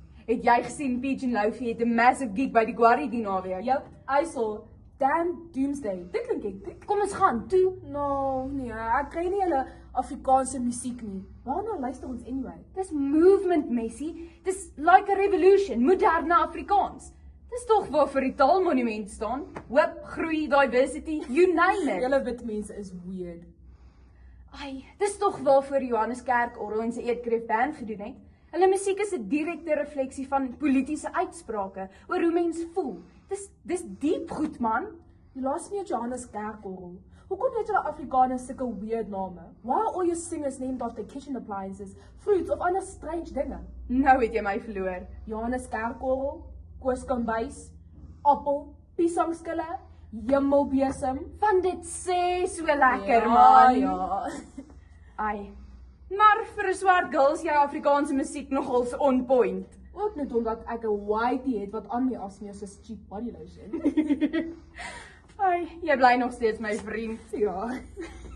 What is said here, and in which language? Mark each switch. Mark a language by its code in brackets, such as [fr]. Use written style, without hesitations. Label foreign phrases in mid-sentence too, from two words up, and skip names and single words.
[af] Het jy gesien Pigeon Loafie het 'n massive gig by die Quarry die naweek? [en] Yep, I saw. Damn Doomsday. [af] Dit klink hektiek. Kom ons gaan toe. No, nee, ek kry nie hulle Afrikaanse musiek nie. Waarna luister ons anyway? Dis movement, Messi. Dis [en] like a revolution, [af] moderne Afrikaans. Dis tog waarvoor die taalmonument staan. Hoop, groei, [en] diversity, you name it. [af] Julle wit mense is weird. Ai, dis tog waarvoor Johannes Kerkorrel en sy Eetkreef Band gedoen het. Hulle musiek is 'n direkte refleksie van politieke uitsprake oor hoe mens voel. Dis diep goed, man. Die laaste nie Johannes Kerkorrel. Hoekom het julle Afrikaners sulke weird name? [en] Why are all your singers named after kitchen appliances, fruits [af] of ander strange dinge? Nou het jy my verloor. Johannes Kerkorrel, Koos Kombuis, Appel, Piesangskille, Hemelbesem. Van dit sê so lekker, man. Ja. Ai. Maar vir 'n swart girl is jou Afrikaanse musiek nogals [en] on point. [af] Ook net omdat ek 'n whitey het wat aan my afsmeer soos [en] cheap body lotion. [af] Ai, jy bly nog steeds my vriend. Ja.